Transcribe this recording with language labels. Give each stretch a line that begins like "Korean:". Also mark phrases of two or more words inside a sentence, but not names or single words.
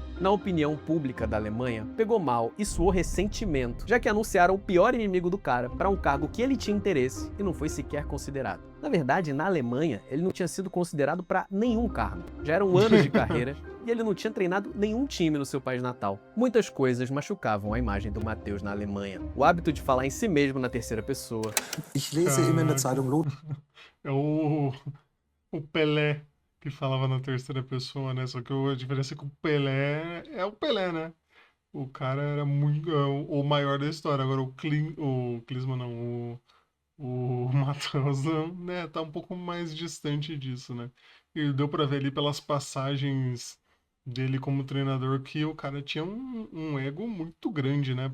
Portuguese: Na opinião pública da Alemanha, pegou mal e soou ressentimento, já que anunciaram o pior inimigo do cara para um cargo que ele tinha interesse e não foi sequer considerado. Na verdade, na Alemanha, ele não tinha sido considerado para nenhum cargo. Já eram anos de carreira e ele não tinha treinado nenhum time no seu país natal. Muitas coisas machucavam a imagem do Matthäus na Alemanha. O hábito de falar em si mesmo na terceira pessoa.
German: Ich lese immer in der Zeitung Lothar.
Portuguese: É o Pelé que falava na terceira pessoa, né? Só que a diferença é que o Pelé é o Pelé, né? O cara era muito o maior da história. Agora o Klinsmann não, o Matheus não, né? Tá um pouco mais distante disso, né? E deu pra ver ali pelas passagens dele como treinador que o cara tinha um ego muito grande, né?